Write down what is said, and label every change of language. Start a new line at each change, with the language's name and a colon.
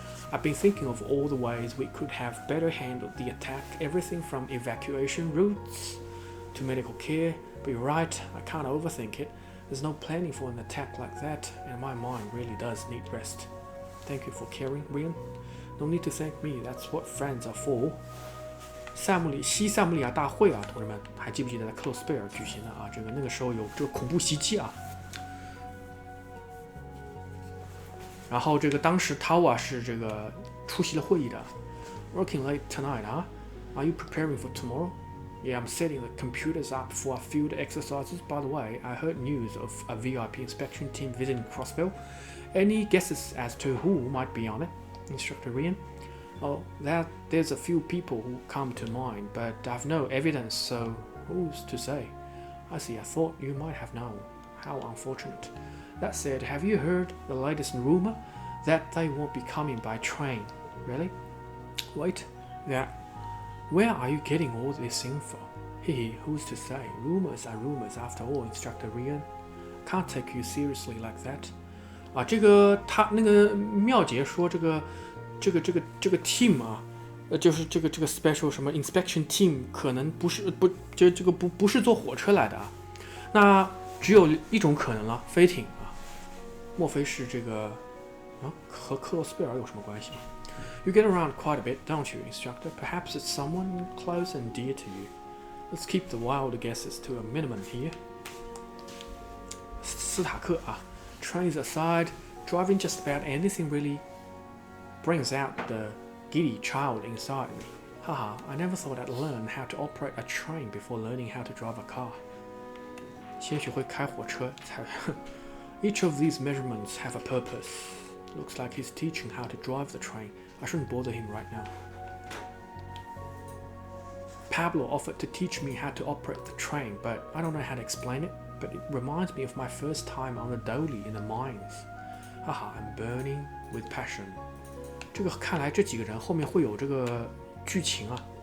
English: I've been thinking of all the ways we could have better handled the attack, everything from evacuation routes to medical care. But you're right, I can't overthink it. There's no planning for an attack like that, and my mind really does need rest. Thank you for caring, Rian. No need to thank me, that's what friends are for.
Chinese: 西塞姆利亚大会啊，同志们，还记不记得在克洛斯贝尔举行的啊？那个时候有这个恐怖袭击啊。然后当时 Tawa 是这个出席了会议的。
English: Working late tonight, huh? Are you preparing for tomorrow? Yeah, I'm setting the computers up for our field exercises. By the way, I heard news of a VIP inspection team visiting Crossbell. Any guesses as to who might be on it? Instructor Rian? Oh, there's a few people who come to mind, but I've no evidence, so who's to say? I see, I thought you might have known. How unfortunate. That said, have you heard the latest rumor? That they won't be coming by train. Really? Wait, where are you getting all this info? Hehe, who's to say? Rumors are rumors after all, Instructor Rian. Can't take you seriously like that.
Chinese: 啊，他那个妙姐说这个 team 啊，就是这个 special 什么 inspection team 可能不是坐火车来的啊，那只有一种可能了，飞艇啊，莫非是这个啊和克洛斯贝尔有什么关系吗？
English: You get around quite a bit, don't you, Instructor? Perhaps it's someone close and dear to you. Let's keep the wild guesses to a minimum here.
Chinese: 斯塔克啊
English: ，trains aside, driving just about anything really brings out the giddy child inside me. Haha, I never thought I'd learn how to operate a train before learning how to drive a car.
Chinese: 先学会开火车才
English: Each of these measurements have a purpose. Looks like he's teaching how to drive the train. I shouldn't bother him right now. Pablo offered to teach me how to operate the train, but I don't know how to explain it. But it reminds me of my first time on the dolly in the mines. Haha, I'm burning with passion.
Chinese: 这个看来这几个人后面会有这个剧情啊。